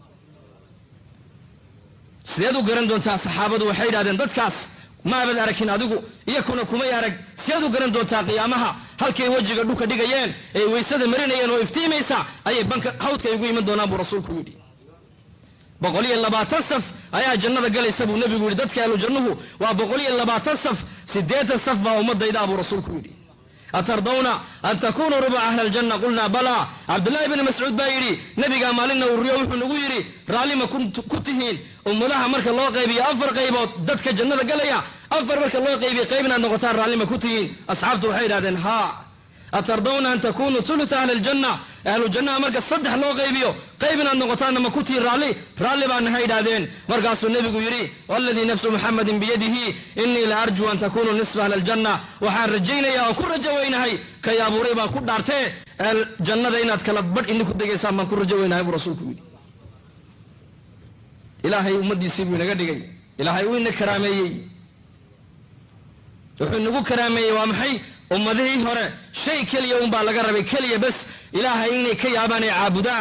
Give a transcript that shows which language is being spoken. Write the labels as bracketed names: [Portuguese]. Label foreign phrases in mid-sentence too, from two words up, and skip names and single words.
[Somali] sideed u garan doontaa saxaabadu waxay yidhahdeen dadkaas maabad arkin adigu iyakuna kumay arag sideed u garan doontaa qiyaamaha halkay wajiga dhulka dhigayeen ee weysada marinayeen oo iftiimaysa ayay banka hawdka igu iman doonaan buu rasuulku yidhi 120 saf ayaa jannada galaysa buu nabigu yidhi dadka ahlu jannuhu waa 120 saf 8 saf baa ummadayda buu rasuulku yidhi [Arabic] أترضون أن تكونوا ربع أهل الجنة قلنا بلى [Somali] Abdullah ibn Mas'ud baa yidhi nabiga maalina uu riyo wuxuu nagu yidhi raalima ku tihiin ummadaha marka loo qaybiyo 4 qaybood dadka jannada galaya 4 marka loo qaybiyo qaybna noqotaan raalima ku tihiin asxaabtu waxay yiraahdeen ha [Arabic] أترضون أن تكونوا ثلث أهل الجنة أهل الجنة [Somali] marka 3 loo qaybiyo qaybna noqotaan ma ku tihiin raalli baan nahay yiraahdeen markaasuu nabigu yidhi [Arabic] والذي نفس محمد بيده إني لأرجو أن تكونوا نصف أهل الجنة [Somali] waxaan rajaynayaa oo ku rajawaynahay kay abuuray baan ku dhaartay jannada inaad kala badh inku degaysaan baan ku rajawaynahay buu rasuulku yidhi ilaahay ummadiisii buu inaga dhigay ilaahay uu ina karaameeyey wuxuu nagu karaameeyey waa maxay ummadihii hore shay kaliya un baa laga rabay kaliya bas ilaahay inay ka yaabaan ay caabudaan.